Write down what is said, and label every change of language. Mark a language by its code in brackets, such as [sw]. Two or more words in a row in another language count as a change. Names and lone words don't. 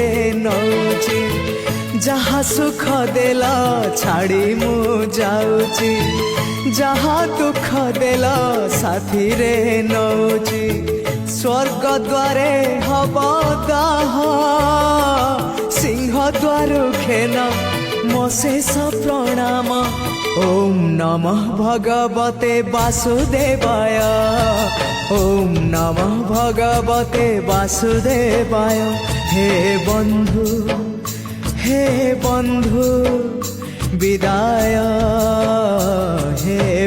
[or] ନଉଚି ଯାହା ସୁଖ ଦେଲ ଛାଡ଼ି ମୁ ଯାଉଚି ଯାହା ଦୁଖ ଦେଲ ସାଥୀ ରେ ନଉଚି ସ୍ୱର୍ଗ ଦ୍ୱାରେ ହବ ଦାହ ସିଂହ ଦ୍ୱାର ଖେନ ମୋ ଶେଷ ପ୍ରଣାମ [sa] ओम नमः भगवते वासुदेवाय ओम नमः भगवते वासुदेवाय [or] ହେ ବନ୍ଧୁ ବିଦାୟ ହେ